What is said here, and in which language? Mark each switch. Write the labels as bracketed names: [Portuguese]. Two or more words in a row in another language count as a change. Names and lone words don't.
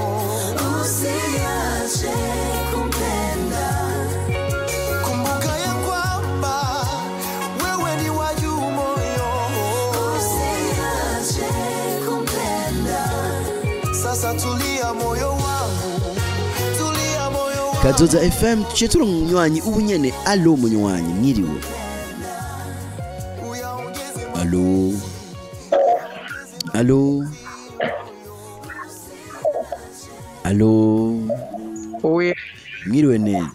[Swahili] usiache kumpenda. kumbuka ya kwamba wewe ni wa juu moyo, usiache kumpenda. sasa tulia moyo wangu, tulia moyo wangu. [Rundi] Kazoza FM tuchetura munywanyi ubu nyene. Alo munywanyi mwiriwe. Alo. Alo. Alo. Oya, Mwiriwe neza.